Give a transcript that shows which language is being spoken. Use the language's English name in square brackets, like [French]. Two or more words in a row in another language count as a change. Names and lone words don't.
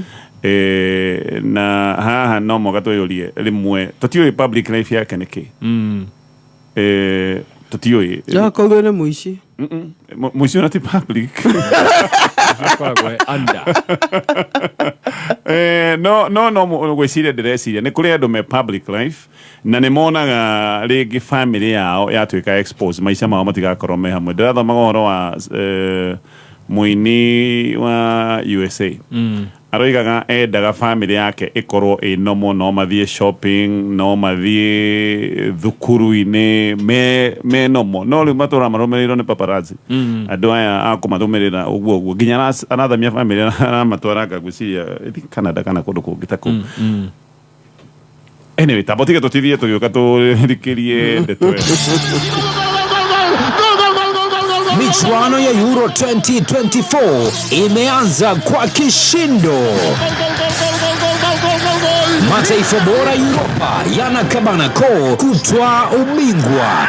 [Kikuyu] na haha no mogato yorie rimwe tutioi [English] public life [Kikuyu] yake niki tutioi ya kogo ne muici muici na ti public anda no gwiciria ndireciria ni kuri andu me [English] public life [Kikuyu] na ni monaga rigi family yao yatuika expose maica mao matigakorwo me hamwe ndirathoma uhoro wa muini wa USA aroigaga endaga family yake ikorwo inomo no mathie shopping no mathie thukuru-ini me nomo no riu matura marumirirwo ni paparazzi andu aya akumathumirira uguo nginya anathamia family amatwaraga gucia Canada kana kundu kungi ta ku anyway tabotige tutithie tugiuka turikirie ndeto [Swahili] Michuano ya Euro 2024 imeanza kwa kishindo. Mataifa bora Europa yanakabana koo kutwaa ubingwa.